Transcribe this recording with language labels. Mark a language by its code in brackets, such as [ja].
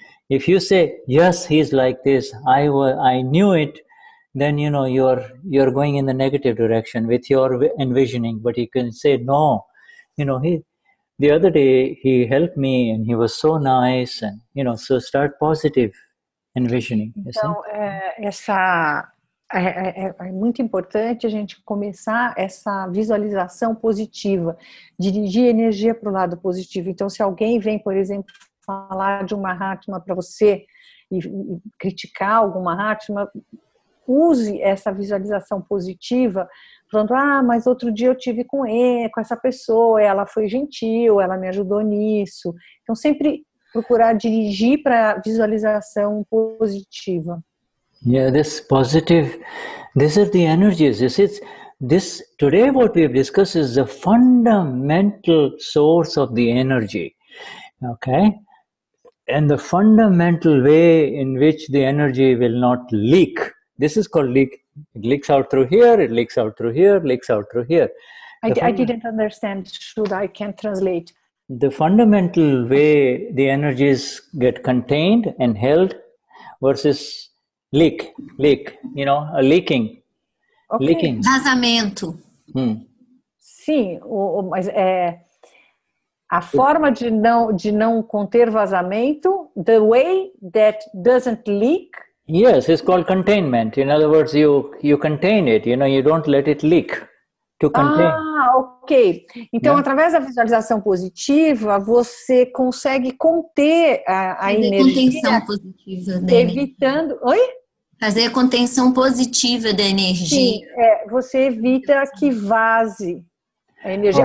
[en] If you say, yes, he's like this, I knew it, then you're going in the negative direction with your envisioning. But you can say, no, the other day he helped me and he was so nice, and so start positive envisioning. [pt] Então, é muito importante a gente começar essa visualização positiva, dirigir energia para o lado positivo. Então, se alguém vem, por exemplo, falar de uma Mahatma para você e criticar alguma Mahatma, use essa visualização positiva, falando, mas outro dia eu tive com essa pessoa, ela foi gentil, ela me ajudou nisso. Então, sempre procurar dirigir para a visualização positiva. [en] Yeah, these are the energies. Today what we've discussed is the fundamental source of the energy, okay? And the fundamental way in which the energy will not leak. This is called leak. It leaks out through here, it leaks out through here, leaks out through here. I didn't understand. I can translate. The fundamental way the energies get contained and held versus leak, a leaking. Okay. Leaking. [pt] Vazamento. Sim, mas a forma de não conter vazamento, [en] the way that doesn't leak. Yes, it's called containment. In other words, you contain it, you don't let it leak. To contain. Ok. [pt] Então, através da visualização positiva, você consegue conter a energia. Contenção positiva da evitando... energia. Oi? Fazer a contenção positiva da energia. Sim, você evita que vaze a energia.